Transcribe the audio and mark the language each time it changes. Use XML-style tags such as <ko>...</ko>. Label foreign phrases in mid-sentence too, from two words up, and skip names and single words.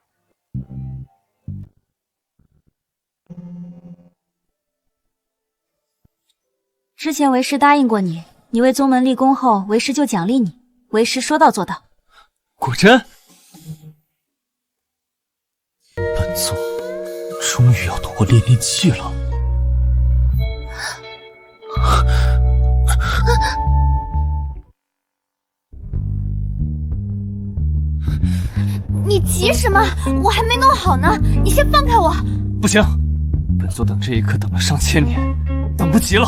<zh>之前為師答應過你，你為宗門立功後，為師就獎勵你。為師說到做到。果真？本座終於要奪煉煉器了。你急什麼？我還沒弄好呢，你先放開我！不行，本座等這一刻等了上千年，等不及了。</zh>